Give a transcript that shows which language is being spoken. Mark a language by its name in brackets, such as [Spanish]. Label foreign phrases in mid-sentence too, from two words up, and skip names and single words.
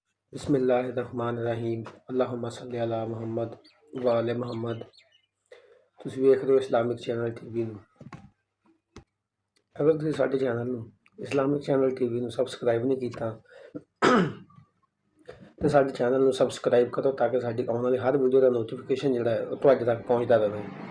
[Arabic] بسم الله الرحمن الرحيم اللهم صل على محمد وآل محمد. [Punjabi] ਤੁਸੀਂ ਵੇਖ ਰਹੇ ਹੋ ਇਸਲਾਮਿਕ ਚੈਨਲ ਟੀਵੀ ਨੂੰ। ਅਗਰ ਤੁਸੀਂ ਸਾਡੇ ਚੈਨਲ ਨੂੰ ਇਸਲਾਮਿਕ ਚੈਨਲ ਟੀਵੀ ਨੂੰ ਸਬਸਕ੍ਰਾਈਬ ਨਹੀਂ ਕੀਤਾ ਤਾਂ ਸਾਡੇ ਚੈਨਲ ਨੂੰ ਸਬਸਕ੍ਰਾਈਬ ਕਰੋ ਤਾਂ ਕਿ ਸਾਡੀ ਆਉਣ ਵਾਲੀ ਹਰ ਵੀਡੀਓ ਦਾ ਨੋਟੀਫਿਕੇਸ਼ਨ ਜਿਹੜਾ ਹੈ ਉਹ ਤੁਹਾਡੇ ਤੱਕ ਪਹੁੰਚਦਾ ਰਹੇ।